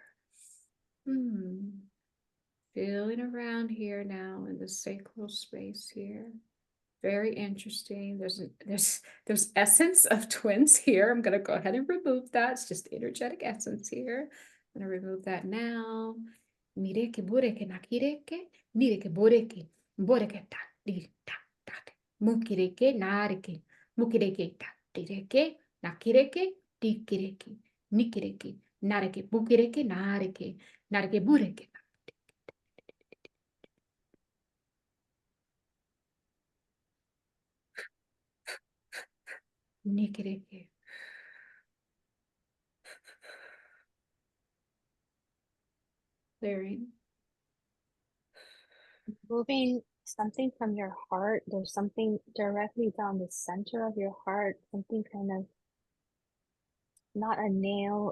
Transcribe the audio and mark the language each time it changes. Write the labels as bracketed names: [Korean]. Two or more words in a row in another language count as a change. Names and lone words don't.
[English] Feeling around here now in the sacral space here. Very interesting. There's essence of twins here. I'm gonna go ahead and remove that. It's just energetic essence here. I'm gonna remove that now. Mireke bureke nakireke, nireke boreke, boreke ta di ta ta. Mukireke nareke, mukireke ta direke, nakireke, dikireke, nikireke, nareke, bukireke, nareke, nareke bureke. Nikireke. Clearing. Moving something from your heart. There's something directly down the center of your heart, something kind of not a nail.